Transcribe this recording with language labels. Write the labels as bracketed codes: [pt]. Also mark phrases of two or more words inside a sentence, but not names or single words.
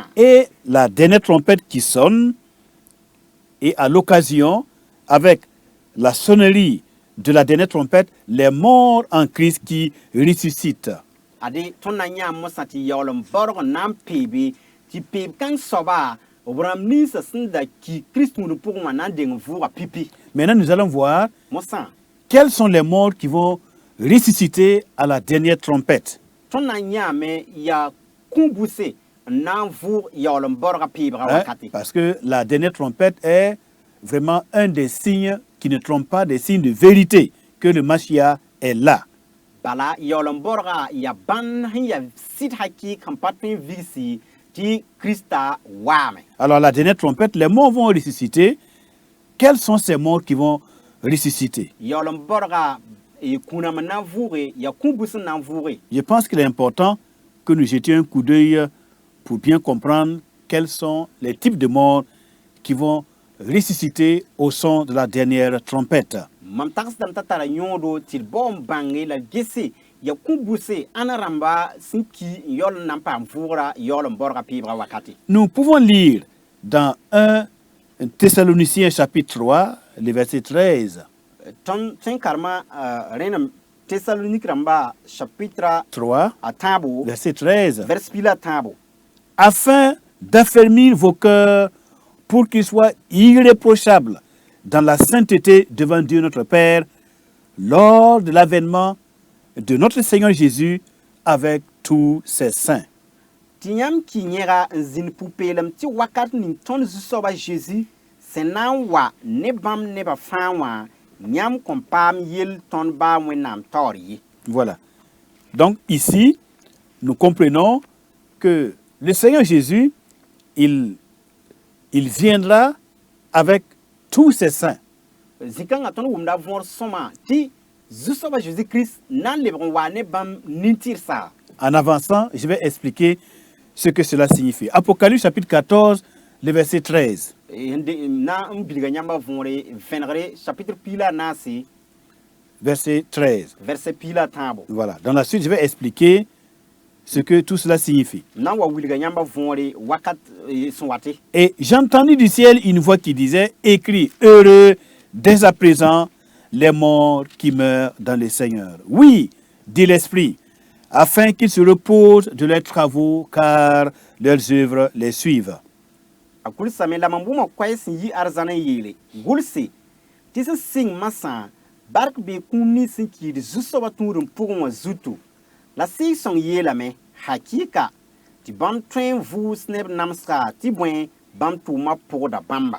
[fr] Et la dernière trompette qui sonne, et à l'occasion, avec la sonnerie de la dernière trompette, les morts en Christ qui ressuscitent. [mos] Ade tõnd na n yãam mosã tɩ yaool n borg n na n peebe tɩ peeb kãng soaba b rãmb ninsã sẽn da ki Kirist tũudum pʋgẽ wã na n deng vʋʋga pipi. [fr] Maintenant, nous allons voir [mos] Mosã [fr] quels sont les morts qui vont ressusciter à la dernière trompette. [mos] tõnd na n yãame yaa kũ-buse n na n vʋʋg yaool n borga peebga Hein, wakate. [fr] parce que la dernière trompette est vraiment un des signes qui ne trompent pas, des signes de vérité, que le Mashiach est là. [mos] Bala yaool n borga ya bãn sẽn ya sɩd hakɩɩk sẽn pa tõe n vigsi tɩ Krista waame. [fr] Alors la dernière trompette, les morts vont ressusciter. Quels sont ces morts qui vont ressusciter? [mos] Yaool n borga kũnam n na n vʋʋge ya kũ-bus n na n vʋʋge. [fr] Je pense qu'il est important que nous jetions un coup d'œil pour bien comprendre quels sont les types de morts qui vont ressusciter au son de la dernière trompette. [mos] Mam tagsdame t'a tara yõodo tɩ d bao n bãnge la gese ya kũ-buse ãna rãmba sẽn ki n yaool n na n paam vʋʋgra yaool n borga peebga wakate. [fr] Nous pouvons lire dans 1 Thessaloniciens chapitre 3, le verset 13. [mos] Tõnd sẽn karema rẽnem Thessalonique rãmba chapitre 3, a tãabo [fr] verset 13. [mos] vers pila a tãabo [fr] Afin d'affermir vos cœurs pour qu'ils soient irréprochables dans la sainteté devant Dieu notre Père lors de l'avènement de notre Seigneur Jésus avec tous ses saints. [mos] tɩ yãmb ki yẽga n zĩnd pu-peelem tɩ wakat ning tõnd zu-soaba Zeezi sẽn na n wa ne bãmb nebã fãa wã yãmb kõn paam yell tõnd baa Wẽnnaam taoor ye. [fr] Voilà. Donc ici, nous comprenons que le Seigneur Jésus, il viendra avec tous ses saints. [mos] Zĩ-kãngã tõnd wʋmda võor sõma tɩ zu-soaba Jésus-Christ na n lebg n wa ne bãmb nin-tɩrsa. [fr] En avançant, je vais expliquer ce que cela signifie. Apocalypse chapitre 14, le verset 13. [mos] Na n bilga yãmba võore vẽnegre chapitre piila naase [fr] Verset 13. [mos] verset piila a tãabo. [fr] Voilà. Dans la suite, je vais expliquer ce que tout cela signifie. [mos] Na n wa wilga yãmba võore wakat sẽn wate. [fr] Et j'entendis du ciel une voix qui disait, écrit, heureux dès à présent les morts qui meurent dans le Seigneur. Oui, dit l'Esprit, afin qu'ils se reposent de leurs travaux, car leurs œuvres les suivent. [mos] A gʋlsame la mam bʋmã koɛɛ sẽn yi arzãn n yeele gʋlse tɩ sẽn sɩng masã bark bee kũum nins sẽn kiid zu-soabã tũudum pʋgẽ wã zutu la sɩɩg-sõng yeelame hakɩɩka tɩ bãmb tõe n vʋʋs neb namsga tɩ bõe bãmb tʋʋmã pʋgda bãmba.